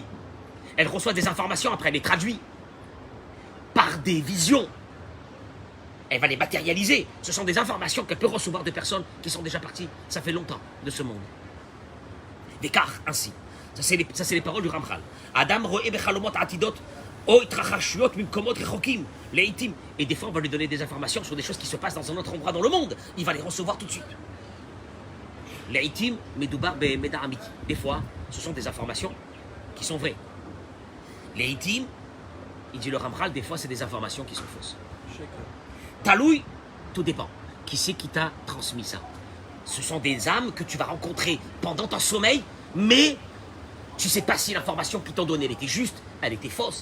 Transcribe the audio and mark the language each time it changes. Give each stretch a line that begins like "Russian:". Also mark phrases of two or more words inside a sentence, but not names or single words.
French: Elle reçoit des informations, après elle est traduite par des visions. elle va les matérialiser. Ce sont des informations qu'elle peut recevoir de personnes qui sont déjà parties. Ça fait longtemps de ce monde. Descartes, ainsi. Ça, c'est les paroles du Ramchal.
Hebrew: אדם רואה בחלומות עתידות או התרחשויות ממקומות רחוקים לעתים.
French: Et des fois, on va lui donner des informations sur des choses qui se passent dans un autre endroit dans le monde. Il va les recevoir tout de suite.
Hebrew: לעתים מדובר במידע אמיתי.
French: Des fois, ce sont des informations qui sont vraies. Leitim, il dit le Ramchal, des fois, c'est des informations qui sont fausses. Taloui, tout dépend. Qui c'est qui t'a transmis ça? Ce sont des âmes que tu vas rencontrer pendant ton sommeil, mais tu ne sais pas si l'information qu'ils t'ont donnée, elle était juste, elle était fausse.